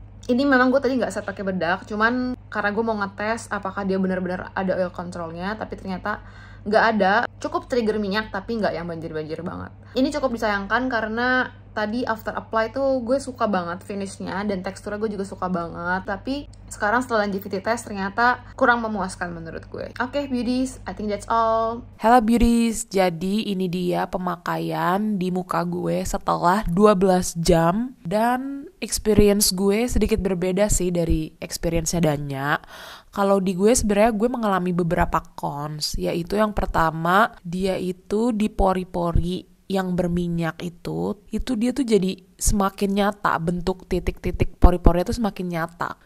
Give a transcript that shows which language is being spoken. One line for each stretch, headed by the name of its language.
Indonesian: Ini memang gue tadi nggak set pakai bedak, cuman karena gue mau ngetes apakah dia benar-benar ada oil controlnya, tapi ternyata nggak ada. Cukup trigger minyak, tapi nggak yang banjir-banjir banget. Ini cukup disayangkan karena tadi after apply tuh gue suka banget finishnya dan teksturnya gue juga suka banget. Tapi sekarang setelah longevity test ternyata kurang memuaskan menurut gue.
English: Oke, beauties, I think that's all.
Indonesian: Hello beauties, jadi ini dia pemakaian di muka gue setelah 12 jam. Dan experience gue sedikit berbeda sih dari experience-nya Danya. Kalau di gue sebenarnya gue mengalami beberapa cons, yaitu yang pertama, dia itu di pori-pori yang berminyak itu dia tuh jadi semakin nyata, bentuk titik-titik pori-pori itu semakin nyata.